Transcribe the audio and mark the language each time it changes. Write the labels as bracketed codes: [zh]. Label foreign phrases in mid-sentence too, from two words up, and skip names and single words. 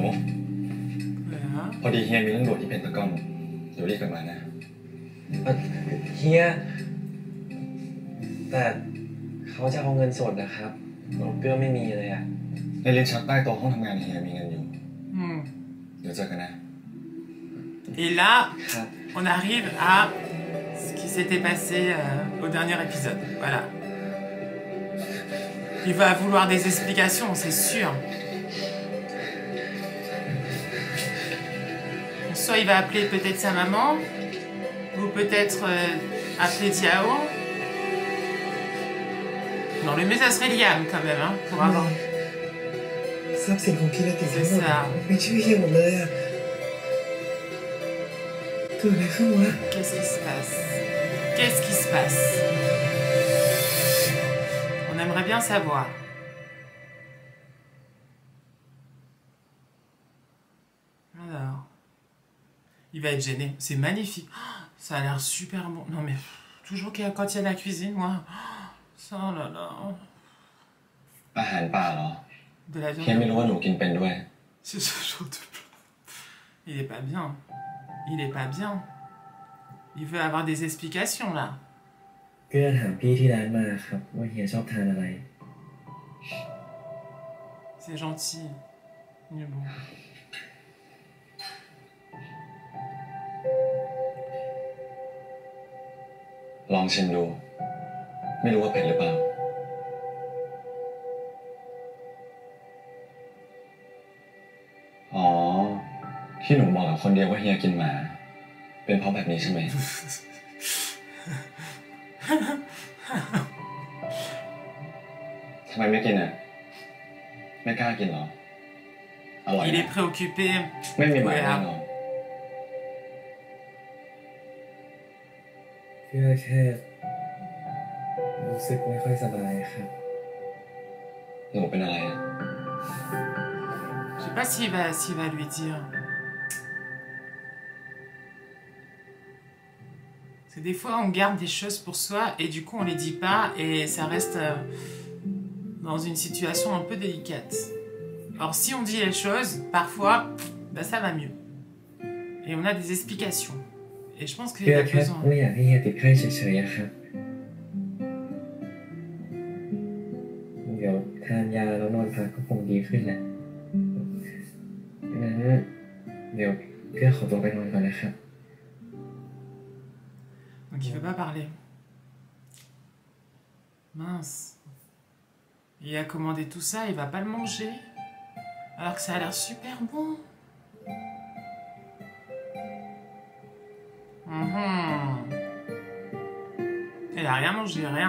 [fr] Voilà. [th] พอดีเฮียมีเรื่องด่วนที่เป็นตะกอนเดี๋ยวรีบกลับมานะ เฮียแต่เขาจะเอาเงินสดนะครับหนูเกลือไม่มีเลยอะ ในลิ้นชักใต้โต๊ะห้องทำงานเฮียมีเงินอยู่ Hmm. เดี๋ยวเจอกันนะ [fr] Et là, [th] ครับ [fr] on arrive à ce qui s'était passé au dernier épisode. Voilà. Il va vouloir des explications, c'est sûr. Soit il va appeler peut-être sa maman, ou peut-être appeler Diao. Non, le mieux ça serait Liam quand même, hein, pour avoir. [th] ทรัพย์สินของกิรติทั้งหมด [fr] C'est ça. [th] เป็นชื่อเฮียหมดเลยอะเกิดอะไรขึ้นวะ [fr] Qu'est-ce qui se passe? Qu'est-ce qui se passe? On aimerait bien savoir. Alors, il va être gêné. C'est magnifique. Oh, ça a l'air super bon. Non mais toujours quand il y a la cuisine, moi. Ça, oh là là. [th] อาหารป่าเหรอ [fr] De la [th] เฮียไม่ [fr] viande. [th] รู้ว่าหนูกินเป็นด้วย [fr] C'est ce genre de plat. Il est pas bien. Il est pas bien. Il veut avoir des explications là. [th] เกื้อถามพี่ที่ร้านมาครับว่าเฮียชอบทานอะไร [fr] C'est gentil. Il est bon. [th] ลองชิมดู ไม่รู้ว่าเผ็ดหรือเปล่า อ๋อ ที่หนูบอกกับคนเดียวว่าเฮียกินหมา เป็นเพราะแบบนี้ใช่ไหม ทำไมไม่กินอ่ะ ไม่กล้ากินเหรอ อร่อย [fr] Il [th] นะ [fr] est préoccupé. [th] ไม่มีหมา [fr] Ouais, [th] แน่ [fr] hein. [th] นอน เกื้อแค่รู้สึกไม่ค่อยสบายครับ หนูเป็นอะไรอ่ะ [fr] Je sais pas s'il va lui dire. Parce que des fois, on garde des choses pour soi et du coup, on les dit pas et ça reste dans une situation un peu délicate. Or, si on dit les choses, parfois, bah, ça va mieux. Et on a des explications. Et je pense [th] เกื้ [fr] qu'il [th] อ [fr] a [th] แค่ [fr] besoin. [th] ไม่อยากให้เฮียติดไข้เฉยๆอะครับ เดี๋ยวทานยาแล้วนอนพักก็คงดีขึ้นแหละงั้นเดี๋ยวเกื้อขอตัวไปนอนก่อนนะครับ [fr] Donc, il veut pas parler. Mince. Il a commandé tout ça, il va pas le manger. Alors que ça a l'air super bon. Il a rien mangé, rien.